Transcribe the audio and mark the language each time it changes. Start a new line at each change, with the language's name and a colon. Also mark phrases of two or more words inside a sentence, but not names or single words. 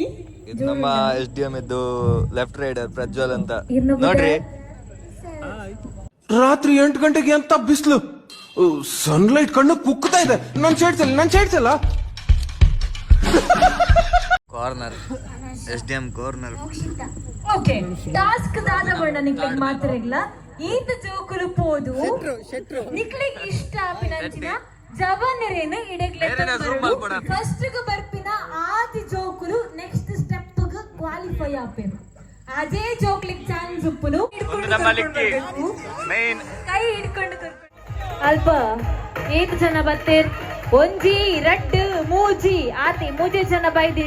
Kannada: ಇದು ನಮ್ಮ SDM ಇದ್ದು
English: left raider
Kannada: ಪ್ರಜ್ವಲ್ ಅಂತ ನೋಡ್ರಿ. ರಾತ್ರಿ 8 ಗಂಟೆಗೆ ಅಂತ ಬಿಸಿಲು, ಸನ್ಲೈಟ್ ಕಣ್ಣು ಕುಕ್ಕುತ್ತಾ ಇದೆ. ನನ್ ಸೈಡ್ಸಲ್ಲ
English: corner SDM corner. okay task
Tulu: ದಾದ ಬಣ್ಣ ನಿಕ್ಲಿಗೆ ಮಾತ್ರ ಇಲ್ಲ ಈತ ಜೋಕುಲು ಪೋದು ನಿಕ್ಲಿಗೆ ಇಷ್ಟ ಆಪಿನಂಚಿನ ಜವನರೇನು ಇಡಗ್ಲೆ ಫಸ್ಟ್ ಗೆ ಬರ್ಪಿನ ಆದಿ ಜೋಕುಲು
English: next step
Tulu: ಗೆ ಕ್ವಾಲಿಫೈ ಆಪೇನು ಅದೇ ಜೋಕ್ಲಿಗೆ ಚಾನ್ಸ್ ಉಪ್ಪುನು
Kannada: ಕೈ ಹಿಡ್ಕೊಂಡು
Tulu: ಅಲ್ಪ ಏತ್ ಜನ ಬತ್ತೇರ್ ಒಂಜಿ ರಡ್ಡು ಮೂಜಿ ಆತಿ ಮೂಜಿ ಜನ ಬೈದಿನಿ.